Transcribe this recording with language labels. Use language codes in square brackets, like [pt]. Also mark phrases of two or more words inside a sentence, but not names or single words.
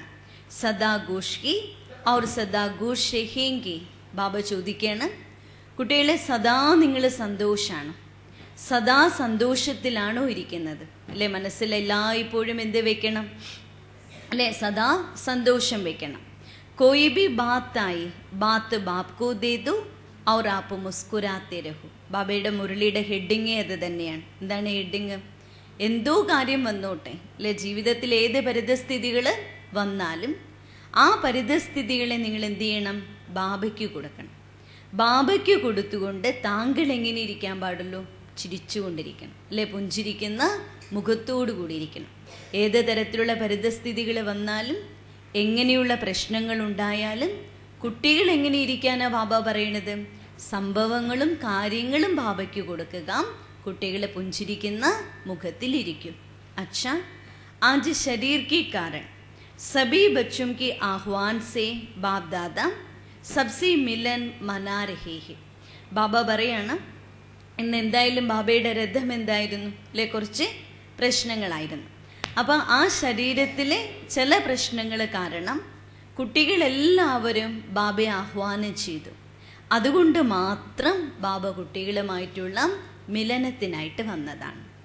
[hi] सदा खुशकी और सदा खुश रहेंगी. [ml] ബാബ ചോദിക്കുകയാണ്, കുട്ടികളെ സദാ നിങ്ങൾ സന്തോഷാണ്, സദാ സന്തോഷത്തിലാണോ ഇരിക്കുന്നത് അല്ലേ? മനസ്സിൽ എല്ലായ്പ്പോഴും എന്ത് വെക്കണം അല്ലേ? സദാ സന്തോഷം വെക്കണം. [hi] कोई भी बात आई बात बाप को दे दो और आप मुस्कुराते रहो. [ml] ബാബയുടെ മുരളിയുടെ ഹെഡിങ് അത് തന്നെയാണ്. എന്താണ് ഹെഡിങ്? എന്തോ കാര്യം വന്നോട്ടെ അല്ലെ, ജീവിതത്തിൽ ഏത് പരിതസ്ഥിതികൾ വന്നാലും ആ പരിതസ്ഥിതികളെ നിങ്ങൾ എന്ത് ചെയ്യണം? ബാബയ്ക്ക് കൊടുക്കണം. ബാബയ്ക്ക് കൊടുത്തുകൊണ്ട് താങ്കൾ എങ്ങനെ ഇരിക്കാൻ പാടുള്ളൂ? ചിരിച്ചുകൊണ്ടിരിക്കണം അല്ലെ? പുഞ്ചിരിക്കുന്ന മുഖത്തോടു കൂടി ഇരിക്കണം. ഏത് തരത്തിലുള്ള പരിതസ്ഥിതികൾ വന്നാലും എങ്ങനെയുള്ള പ്രശ്നങ്ങൾ ഉണ്ടായാലും കുട്ടികൾ എങ്ങനെ ഇരിക്കാനാണ് ബാബ പറയണത്? സംഭവങ്ങളും കാര്യങ്ങളും ബാബയ്ക്ക് കൊടുക്കുക, കുട്ടികൾ പുഞ്ചിരിക്കുന്ന മുഖത്തിലിരിക്കും. [hi] अच्छा आज शरीर के कारण सभी बच्चों के आह्वान से बाप दादा सबसे मिलन मना रहे हैं. [ml] ബാബ പറയാണ് ഇന്ന് എന്തായാലും ബാബയുടെ രഥം എന്തായിരുന്നു അല്ലെ? കുറച്ച് പ്രശ്നങ്ങളായിരുന്നു. അപ്പം ആ ശരീരത്തിലെ ചില പ്രശ്നങ്ങൾ കാരണം കുട്ടികളെല്ലാവരും ബാബയെ ആഹ്വാനം ചെയ്തു. അതുകൊണ്ട് മാത്രം ബാബ കുട്ടികളുമായിട്ടുള്ള മിലനത്തിനായിട്ട് വന്നതാണ്.